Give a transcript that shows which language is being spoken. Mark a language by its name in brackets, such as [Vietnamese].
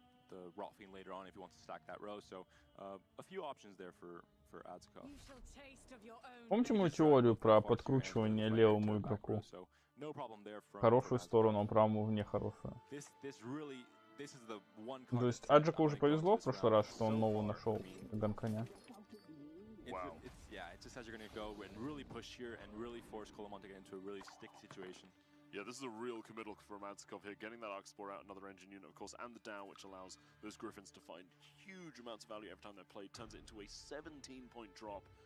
[English] The rot fiend later on if he wants to stack that row, so a few options there for Azekov. [Russian] Помните мою теорию про подкручивание левому игроку? В хорошую сторону, а правому в нехорошую. То есть Аджику уже повезло в прошлый раз, что он новую нашел ганконя. [English] Yeah, it just says you're going to go and really push here and really force Colomone to get into a really sticky situation. Yeah, this is a real committal from Azekov here, getting that Arcspore out, another engine unit, of course, and the down, which allows those Griffins to find huge amounts of value every time they're played, turns it into a 17-point drop.